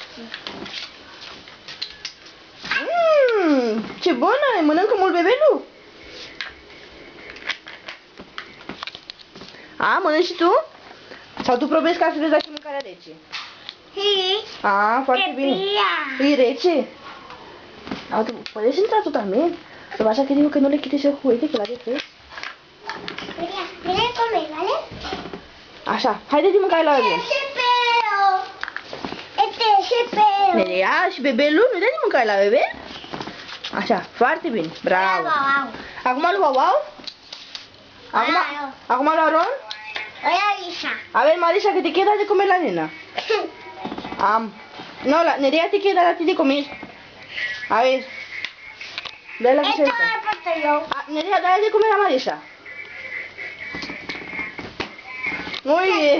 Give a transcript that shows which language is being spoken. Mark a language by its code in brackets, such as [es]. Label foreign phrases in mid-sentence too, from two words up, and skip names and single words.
[ro] Ce bună e! Mănâncă mult bebelul? A, mănânci și tu? Sau tu probezi ca să vezi dacă e mâncarea rece? A, foarte bine. E rece? [es] A, tu puedes entrar tú también. Lo que pasa es que digo que no le quites el juguete, que la dejes. Mira, come, ¿vale? [ro] Așa, haideți mâncare la bebel. [es] Este es pelo. [ro] Nerea și bebelul, nu dai mâncare la bebel? Așa, foarte bine, bravo. Acum lui Wow? Acum lui Aron? [es] Hola, Lisa. A ver, Marisa, que te queda de comer la nena. No, la Nerea te queda a ti de comer. A ver. Dale la que se Esto lo he puesto yo. Nerea, dale de comer a Marisa. Muy bien.